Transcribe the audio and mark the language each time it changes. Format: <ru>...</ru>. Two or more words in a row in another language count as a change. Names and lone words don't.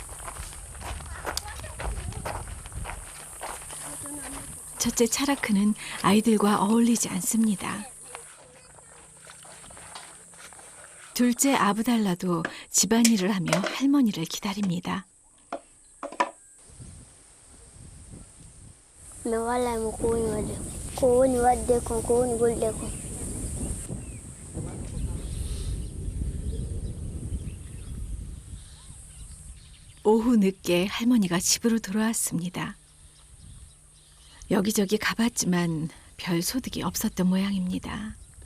<ko>첫째 차라크는 아이들과 어울리지 않습니다. 둘째 아브달라도 집안일을 하며 할머니를 기다립니다.</ko> <ff>mi wallay mo ko woni wadde kon ko woni golɗe kon.</ff> <ko>오후 늦게 할머니가 집으로 돌아왔습니다. 여기저기 가봤지만 별 소득이 없었던 모양입니다.</ko>